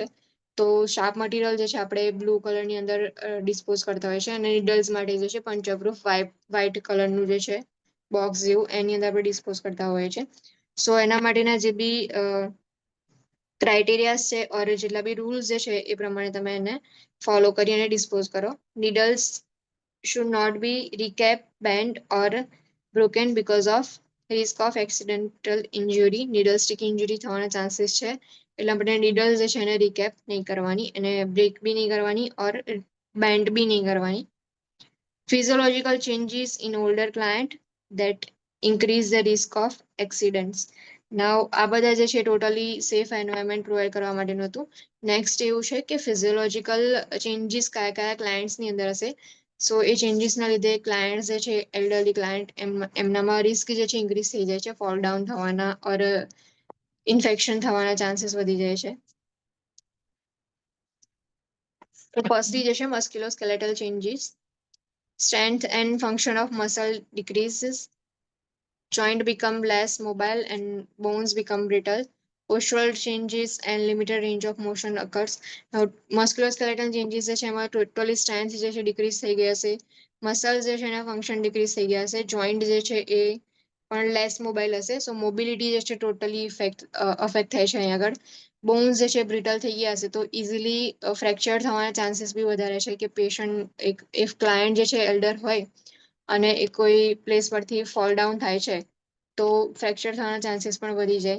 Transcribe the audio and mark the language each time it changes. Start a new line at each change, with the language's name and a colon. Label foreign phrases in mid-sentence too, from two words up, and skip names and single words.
Gujarati: તો
English: sharp material
Gujarati: જે છે આપણે બ્લુ કલરની અંદર ડિસ્પોઝ કરતા હોય છે અને નીડલ્સ માટે જે છે
English: puncture proof white
Gujarati: કલરનું જે છે બોક્સ જેવું એની અંદર આપણે ડિસ્પોઝ કરતા હોઈએ છીએ. સો એના માટેના જે બી ક્રાઇટેરિયાસ છે ઓર જેટલા બી રૂલ્સ જે છે એ પ્રમાણે તમે એને ફોલો કરી અને ડિસ્પોઝ કરો.
English: નીડલ્સ should not be recap, bent or broken because of risk of accidental injury. Needle stick injury
Gujarati: થવાના ચાન્સીસ છે એટલે આપણે નીડલ જે છે એને રિકેપ નહીં કરવાની, એને બ્રેક બી નહીં કરવાની ઓર બેન્ડ બી નહીં કરવાની.
English: Physiological changes in older client that increase the risk of accidents.
Gujarati: Now આ બધા જે છે
English: totally safe environment provide
Gujarati: કરવા માટેનું હતું. નેક્સ્ટ એવું છે કે
English: physiological changes
Gujarati: કયા કયા ક્લાયન્ટ્સની અંદર હશે. સો એ ચેન્જીસના લીધે ક્લાયન્ટ જે છે એલ્ડરલી ક્લાયન્ટ એમનામાં રિસ્ક જે છે ઇન્ક્રીઝ થઈ જાય છે,
English: fall down
Gujarati: થવાના ઓર ઇન્ફેક્શન થવાના ચાન્સીસ વધી જાય છે. તો ફર્સ્ટલી જે છે
English: musculoskeletal changes. Strength and function of muscle decreases. Joint become less mobile and bones become brittle. Postural changes and limited range of motion occurs.
Gujarati: Now,
English: musculoskeletal changes
Gujarati: જે છે એમાં ટોટલી સ્ટ્રેન્થ જે છે ડિક્રીઝ થઈ ગયા છે. મસલ્સ જે છે એના ફંક્શન ડિક્રીઝ થઈ ગયા છે. જોઈન્ટ જે છે એ પણ
English: less mobile
Gujarati: હશે. સો મોબિલિટી જે છે ટોટલી અફેક્ટ થાય છે અહીંયા આગળ. બોન્સ જે છે બ્રિટલ થઈ ગયા હશે તો
English: easily fracture
Gujarati: થવાના ચાન્સીસ બી વધારે છે કે
English: patient if client
Gujarati: જે છે એલ્ડર હોય અને એ કોઈ પ્લેસ પરથી
English: fall down
Gujarati: થાય છે તો ફ્રેક્ચર થવાના ચાન્સીસ પણ વધી જાય.